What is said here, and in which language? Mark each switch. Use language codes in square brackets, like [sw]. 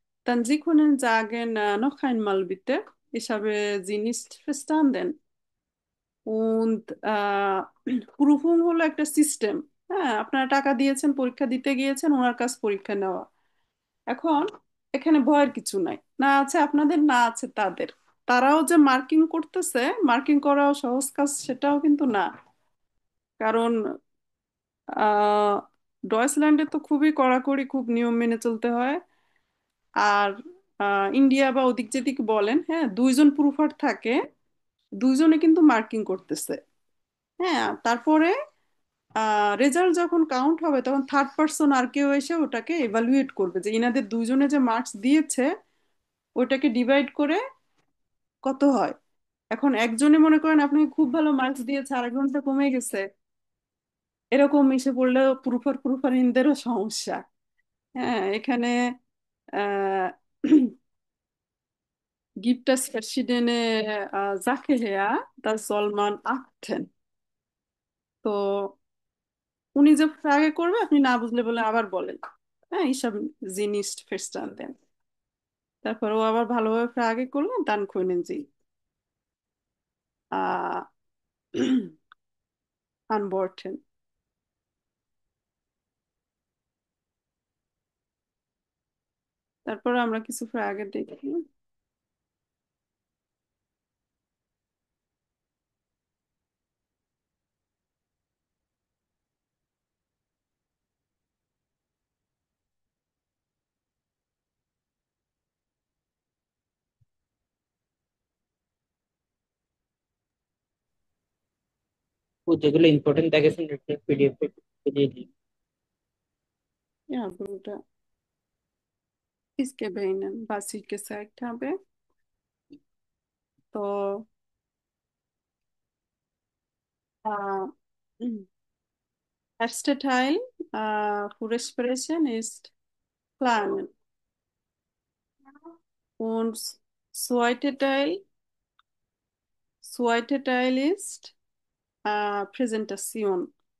[de] Dann Sie können sagen, noch einmal bitte, ich habe Sie nicht verstanden. [bn] Und proofing হলো একটা system. হ্যাঁ, আপনারা টাকা দিয়েছেন, পরীক্ষা দিতে গিয়েছেন, ওনার কাছ পরীক্ষা নেওয়া। এখন এখানে ভয়ের কিছু নাই, না আছে আপনাদের না আছে তাদের। তারাও যে মার্কিং করতেছে, মার্কিং করাও সহজ কাজ সেটাও কিন্তু না। কারণ আহ ডয়েচল্যান্ডে তো খুবই কড়াকড়ি, খুব নিয়ম মেনে চলতে হয়। আর ইন্ডিয়া বা ওদিক যেদিক বলেন, হ্যাঁ, দুইজন প্রুফার থাকে, দুইজনে কিন্তু মার্কিং করতেছে। হ্যাঁ, তারপরে রেজাল্ট যখন কাউন্ট হবে তখন থার্ড পার্সন আর কেউ এসে ওটাকে এভালুয়েট করবে যে ইনাদের দুইজনে যে মার্কস দিয়েছে ওইটাকে ডিভাইড করে কত হয়। এখন একজনে মনে করেন আপনি খুব ভালো মার্কস দিয়েছে, আরেকজনটা কমে গেছে, এরকম এসে পড়লে প্রুফারইনদেরও সমস্যা। হ্যাঁ, এখানে আহ [de] gibt es verschiedene Sache her, das soll man achten. [bn] তো উনি যে ফ্রাগে করবে আপনি না বুঝলে বলে আবার বলেন, হ্যাঁ, এইসব জিনিস ফেরস্টান দেন। তারপর ও আবার ভালোভাবে ফ্রাগে করলেন দান কইলেন জি আহ আনবর্টেন। তারপর আমরা কিছু ফ্রাগে দেখি। ও যেগুলো ইম্পর্টেন্ট দেখেছেন পিডিএফ দিয়ে দিই। [de] Ja, Bruder, ich gebe Ihnen, was ich gesagt habe. তো äh, erster Teil für Sprechen ist Planen und zweiter Teil, zweiter Teil ist Präsentation.